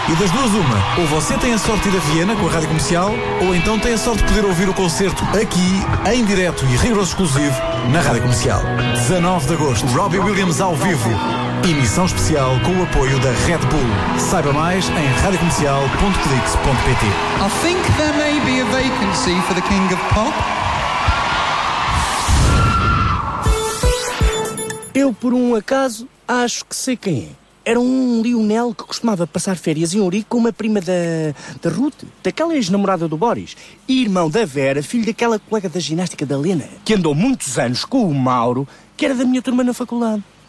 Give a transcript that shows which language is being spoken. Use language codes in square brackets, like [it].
[pt] E das duas uma, ou você tem a sorte de ir a Viena com a Rádio Comercial, ou então tem a sorte de poder ouvir o concerto aqui, em direto e rigoroso exclusivo, na Rádio Comercial. 19 de agosto, Robbie Williams, ao vivo. Emissão especial com o apoio da Red Bull. Saiba mais em radiocomercial.clix.pt. [en] I think there may be a vacancy for the King of Pop. [pt] Eu, por um acaso, acho que sei quem é. Era um Lionel que costumava passar férias em Ourique com uma prima da Ruth, daquela ex-namorada do Boris, e irmão da Vera, filho daquela colega da ginástica da Lena, que andou muitos anos com o Mauro, que era da minha turma na faculdade.